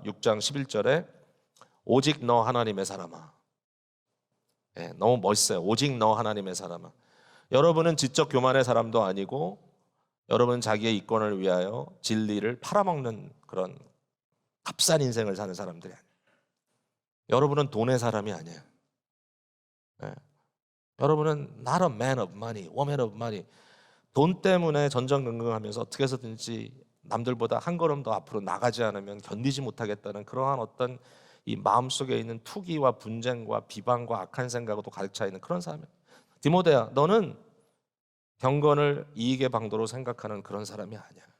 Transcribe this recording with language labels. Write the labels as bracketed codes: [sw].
[ko] 6장 11절에 오직 너 하나님의 사람아. 너무 멋있어요. 오직 너 하나님의 사람아. 여러분은 지적 교만의 사람도 아니고 여러분은 자기의 이권을 위하여 진리를 팔아먹는 그런 값싼 인생을 사는 사람들이 아니에요. 여러분은 돈의 사람이 아니에요. 여러분은 [en] not a man of money, woman of money. [ko] 돈 때문에 전전긍긍하면서 어떻게 해서든지 남들보다 한 걸음 더 앞으로 나가지 않으면 견디지 못하겠다는 그러한 어떤 이 마음속에 있는 투기와 분쟁과 비방과 악한 생각으로 가득 차 있는 그런 사람이야. 디모데야, 너는 경건을 이익의 방도로 생각하는 그런 사람이 아니야.